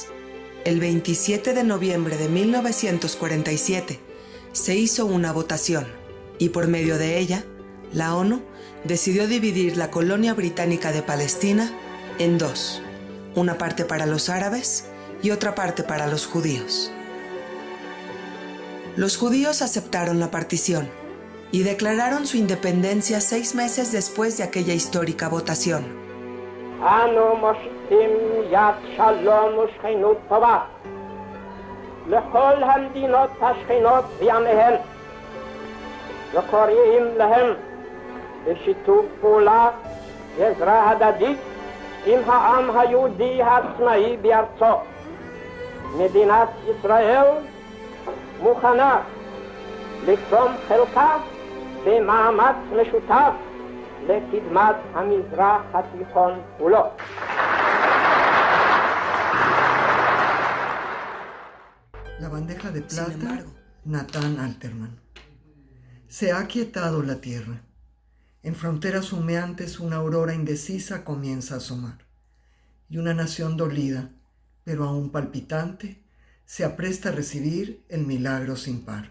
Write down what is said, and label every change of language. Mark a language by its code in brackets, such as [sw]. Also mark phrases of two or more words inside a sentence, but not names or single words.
[es] El 27 de noviembre de 1947 se hizo una votación y por medio de ella, la ONU decidió dividir la colonia británica de Palestina en dos, una parte para los árabes y otra parte para los judíos. Los judíos aceptaron la partición y declararon su independencia 6 meses después de aquella histórica votación. [he] אנו מושיטים יד שלום ושכנות טובה לכל המדינות השכנות בימיהן וקוראים להם בשיתוף פעולה ועזרה הדדית עם העם היהודי העצמאי בארצו. מדינת ישראל מוכנה לתרום חלקה במאמץ משותף לקדמת המזרח התיכון כולו. [es] La bandeja de plata, Nathan Alterman. Se ha aquietado la tierra. En fronteras humeantes una aurora indecisa comienza a asomar. Y una nación dolida, pero aún palpitante, se apresta a recibir el milagro sin par.